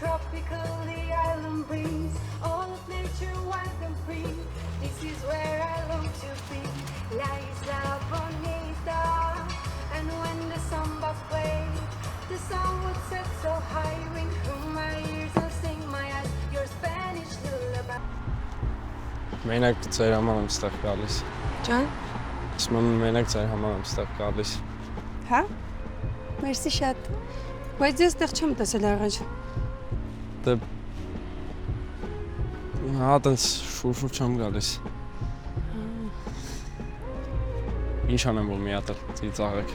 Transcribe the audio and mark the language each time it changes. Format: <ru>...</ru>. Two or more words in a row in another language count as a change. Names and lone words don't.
<en>tropical the island breeze, all of nature wild and free. This is where I long to be, La Isla Bonita. And when the samba played, the sun would set so high, ring through my ears and sing my eyes your Spanish lullaby.</en> <hy>Մենակ ծեր համար եմ ստեղ գալիս։ Ջան։ Ասում եմ մենակ ծեր համար եմ ստեղ գալիս։ Հա։ Մերսի շատ։ Բայց ես ստեղ չեմ տեսել առաջ։ Դե հա տենց շուր չեմ գալիս։ Ինչ անեմ որ մի հատ ծիծաղեք։</hy>